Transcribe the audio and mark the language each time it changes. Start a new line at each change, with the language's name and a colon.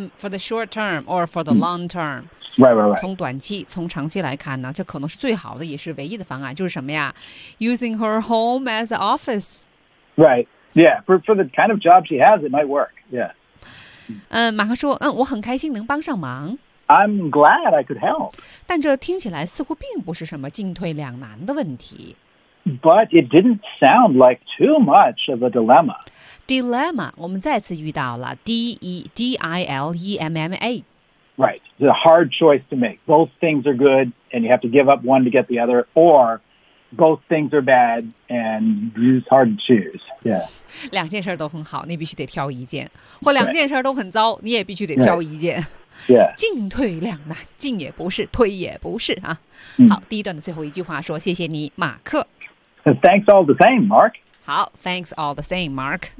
English: For the short term or for the long term. Right.
Chinese: 从短期从长期来看呢，这可能是最好的，也是唯一的方案。就是什么呀 ？
English: Using her home as an office. Right. Yeah. For the kind of job she has, it might work. Yeah.
Chinese: 马克说，我很开心能帮上忙。
English: I'm glad I could help.
Chinese: 但这听起来似乎并不是什么进退两难的问题。
English: But it didn't sound like too much of a dilemma.
Chinese: Dilemma, 我们再次遇到了 D-I-L-E-M-M-A.
English: Right. It's a hard choice to make. Both things are good, and you have to give up one to get the other, or... Both things are bad, and it's hard to choose. Yeah,
Chinese: 两件事都很好，你必须得挑一件；或两件事都很糟，你也必须得挑一件。
English: Yeah,
Chinese: 进退两难，进也不是，退也不是啊。好，第一段的最后一句话说：“谢谢你，马克。”
English: Thanks all the same, Mark. 好 ，Thanks all the same, Mark.